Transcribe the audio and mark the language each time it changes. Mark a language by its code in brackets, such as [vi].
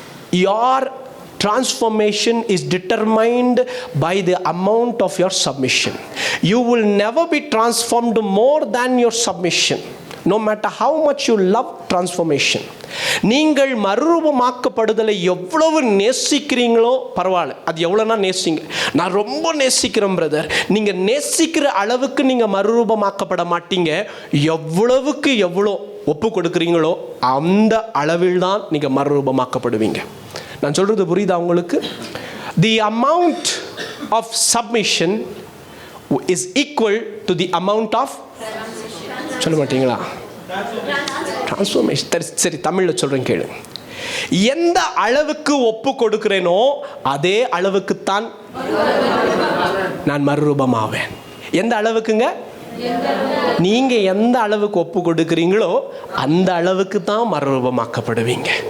[en] your transformation is determined by the amount of your submission. You will never be transformed more than your submission, no matter how much you love transformation. [ta] நீங்கள் மறுரூபமாக்கப்படுதலை எவ்வளவு நேசிக்கிறீங்களோ பரவாயில்ல, அது எவ்வளோனா நேசிங்க. நான் ரொம்ப நேசிக்கிறேன் brother. நீங்கள் நேசிக்கிற அளவுக்கு நீங்கள் மறுரூபமாக்கப்பட மாட்டீங்க. எவ்வளவுக்கு எவ்வளோ ஒப்பு கொடுக்குறீங்களோ அந்த அளவில் தான் நீங்கள் மறுரூபமாக்கப்படுவீங்க. நான் சொல்கிறது புரியுதா உங்களுக்கு? [en] The amount of submission is equal to the amount of [ta] சொல்ல மாட்டீங்களா? டிரான்ஸ்ஃபர்மேஷன். சரி, தமிழில் சொல்கிறேன் கேளு. எந்த அளவுக்கு ஒப்பு கொடுக்கிறேனோ அதே அளவுக்குத்தான் நான் மறுரூபமாவேன். எந்த அளவுக்குங்க? நீங்க எந்த அளவுக்கு ஒப்பு கொடுக்குறீங்களோ அந்த அளவுக்கு தான் மறுரூபமாக்கப்படுவீங்க.